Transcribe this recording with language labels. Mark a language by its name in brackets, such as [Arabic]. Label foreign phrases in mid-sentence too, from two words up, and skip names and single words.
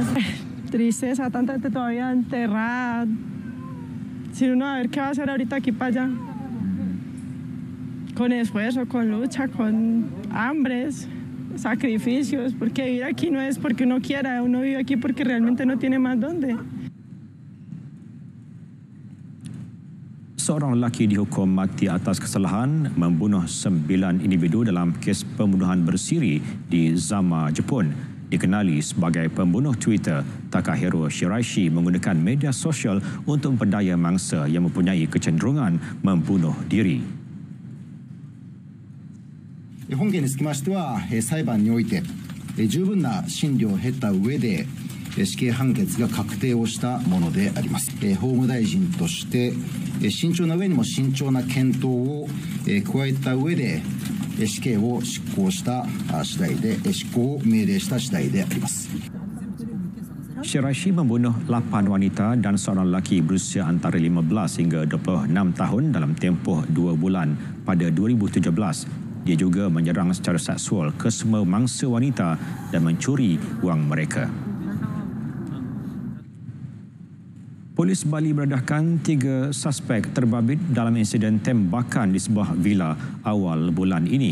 [Spanish] Tristeza, tanta gente todavía enterrada, sin uno a ver qué va a hacer ahorita aquí para allá, con esfuerzo, con lucha, con hambres, sacrificios, porque vivir aquí no es porque uno quiera, uno vive aquí porque realmente no tiene más dónde. [Malay] Seorang lelaki dihukum mati atas kesalahan membunuh 9 individu dalam kes pembunuhan bersiri di Zama, Jepun. Dikenali sebagai pembunuh Twitter, Takahiro Shiraishi menggunakan media sosial untuk memperdaya mangsa yang mempunyai kecenderungan membunuh diri. [Japanese] 本件につきましては、裁判において十分な審理を経た上で死刑判決が確定をしたものであります。法務大臣として慎重な上にも慎重な検討を加えた上で死刑を執行した次第で執行を命令した次第であります。 [Malay] Shiraishi membunuh 8 wanita dan seorang lelaki berusia antara 15 hingga 26 tahun dalam tempoh 2 bulan pada 2017. Dia juga menyerang secara seksual kesemua mangsa wanita dan mencuri wang mereka. Polis Bali mendedahkan 3 suspek terbabit dalam insiden tembakan di sebuah vila awal bulan ini.